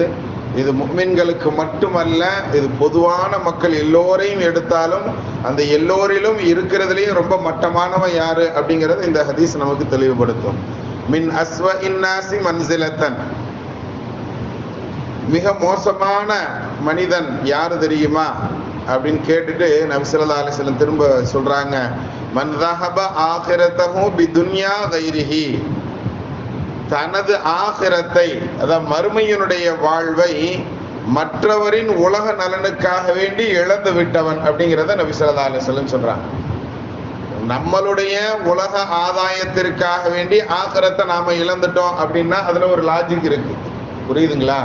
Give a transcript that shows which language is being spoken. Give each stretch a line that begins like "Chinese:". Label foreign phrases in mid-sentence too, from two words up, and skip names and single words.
Tamil: இது முஃமின்களுக்கு மட்டுமல்ல, இது பொதுவான மக்கள் எல்லோரையும் எடுத்தாலும் அந்த எல்லோரிலும் இருக்கிறதுலேயும் ரொம்ப மட்டமானவன் யாரு அப்படிங்கிறது இந்த ஹதீஸ் நமக்கு தெளிவுபடுத்தும்.
Arabic: من أسوأ الناس منزلة,
Tamil: மிக மோசமான மனிதன் யாரு தெரியுமா அப்படின்னு கேட்டுட்டு நபி
Arabic: صلى الله عليه وسلم
Tamil: திரும்ப சொல்றாங்க,
Arabic: من ذهب آخرته بدنيا غيره,
Tamil: தனது ஆகிரத்தை, அதாவது மறுமையினுடைய வாழ்வை மற்றவரின் உலக நலனுக்காக வேண்டி இழந்து விட்டவன் அப்படிங்கிறத நபி
Arabic: صلى الله عليه وسلم
Tamil: சொல்றாங்க. நம்மளுடைய உலக ஆதாயத்திற்காக வேண்டி ஆகிரத்தை நாம இழந்துட்டோம் அப்படின்னா அதுல ஒரு லாஜிக் இருக்கு, புரியுதுங்களா?